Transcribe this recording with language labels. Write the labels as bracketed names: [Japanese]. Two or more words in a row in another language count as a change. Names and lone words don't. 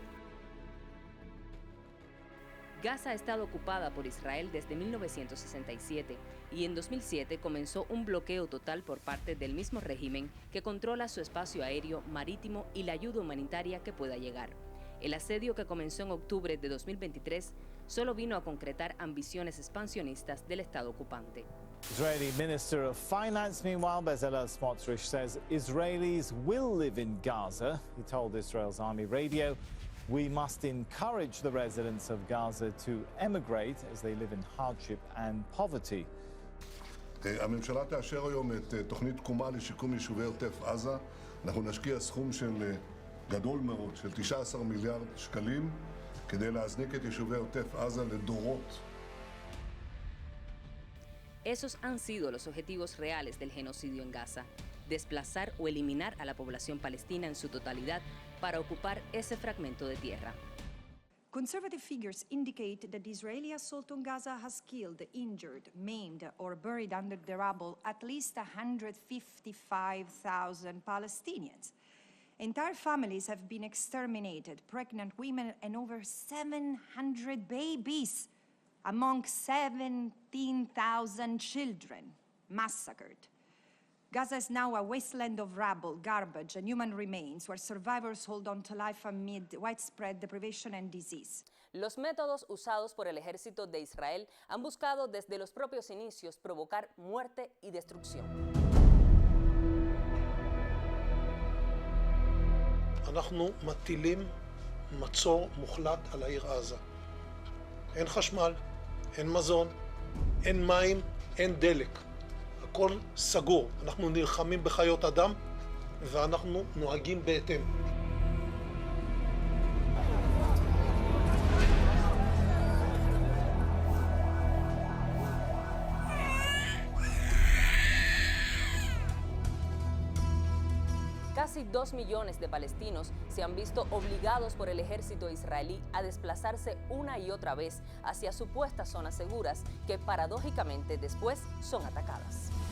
[Spanish] Gaza ha estado ocupada por Israel desde 1967 y en 2007 comenzó un bloqueo total por parte del mismo régimen que controla su espacio aéreo, marítimo y la ayuda humanitaria que pueda llegar. El asedio, que comenzó en octubre de 2023, solo vino a concretar ambiciones expansionistas del Estado ocupante. [English] Israeli Minister of Finance, meanwhile, Bezalel Smotrich, says Israelis will live in Gaza. He told Israel's Army Radio, "We must encourage the residents of Gaza to emigrate as they live in hardship and poverty." [Hebrew] הממשלה תאשר היום את תוכנית תקומה לשיקום יישובי עוטף עזה. אנחנו נשקיע סכום של גדול מאוד, של 19 מיליארד שקלים, כדי להזניק את יישובי עוטף עזה לדורות. [Spanish] Esos han sido los objetivos reales del genocidio en Gaza: desplazar o eliminar a la población palestina en su totalidad para ocupar ese fragmento de tierra. [English] Conservative figures indicate that the Israeli assault on Gaza has killed, injured, maimed, or buried under the rubble at least 155,000 Palestinians. Entire families have been exterminated, pregnant women and over 700 babies, among 17,000 children massacred. Gaza is now a wasteland of rubble, garbage, and human remains, where survivors hold on to life amid widespread deprivation and disease. [Spanish] Los métodos usados por el ejército de Israel han buscado desde los propios inicios provocar muerte y destrucción. [Hebrew] אנחנו מטילים מצור מוחלט על העיר עזה. אין חשמל, אין מזון, אין מים, אין דלק. הכל סגור. אנחנו נלחמים בחיות אדם ואנחנו נוהגים בהתאם. [Spanish] Casi 2 millones de palestinos se han visto obligados por el ejército israelí a desplazarse una y otra vez hacia supuestas zonas seguras que paradójicamente después son atacadas.